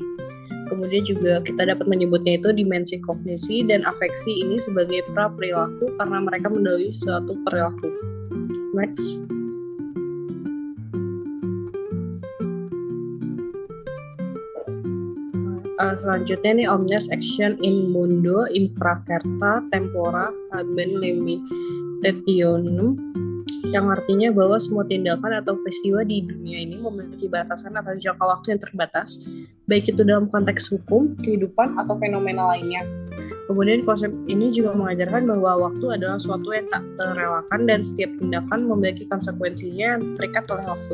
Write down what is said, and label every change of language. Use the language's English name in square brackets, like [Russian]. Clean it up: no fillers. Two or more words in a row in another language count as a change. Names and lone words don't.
[Indonesian] Kemudian juga kita dapat menyebutnya itu dimensi kognisi dan afeksi ini sebagai pra-perilaku karena mereka mendahului suatu perilaku. [Latin] Next. [Indonesian] Selanjutnya nih [Latin] omnes action in mundo infracerta tempora haben limitationem, [Indonesian] yang artinya bahwa semua tindakan atau peristiwa di dunia ini memiliki batasan atau jangka waktu yang terbatas, baik itu dalam konteks hukum, kehidupan, atau fenomena lainnya. Kemudian konsep ini juga mengajarkan bahwa waktu adalah suatu yang tak terelakkan dan setiap tindakan memiliki konsekuensinya yang terikat oleh waktu.